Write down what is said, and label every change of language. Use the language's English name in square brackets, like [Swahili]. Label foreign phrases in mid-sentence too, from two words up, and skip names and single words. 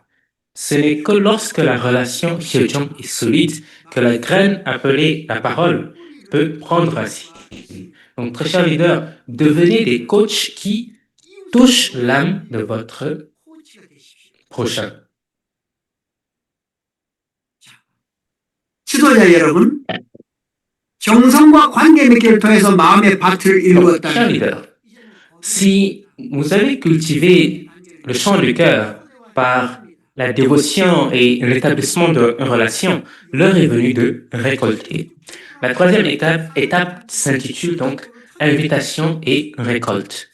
[French] Ce n'est que lorsque la relation Hyojong est solide que la graine appelée la parole peut prendre racine. Donc, très chers leaders, devenez des coachs qui touchent l'âme de votre prochain. [Korean] 지도자 여러분, 정성과 관계 맺기를 통해서 마음의 밭을 [French] Donc, [Korean] 일구었다면 [French] chers leaders, si vous avez cultivé le chant du cœur par la dévotion et l'établissement d'une relation, l'heure est venue de récolter. La troisième étape s'intitule donc invitation et récolte.